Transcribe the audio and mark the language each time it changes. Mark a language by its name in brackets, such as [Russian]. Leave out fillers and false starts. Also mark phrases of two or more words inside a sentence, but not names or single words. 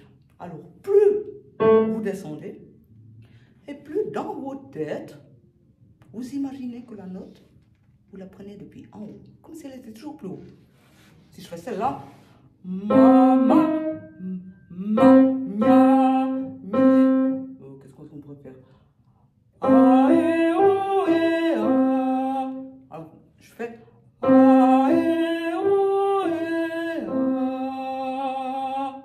[French] Alors plus vous descendez, et plus dans votre tête, vous imaginez que la note, vous la prenez depuis en haut, comme si elle était toujours plus haut. Si je fais celle-là, ma, ma, ma, mia, mi. Qu'est-ce qu'on pourrait faire? A, e, o, e, a. Alors, je fais a, e, o, e, a.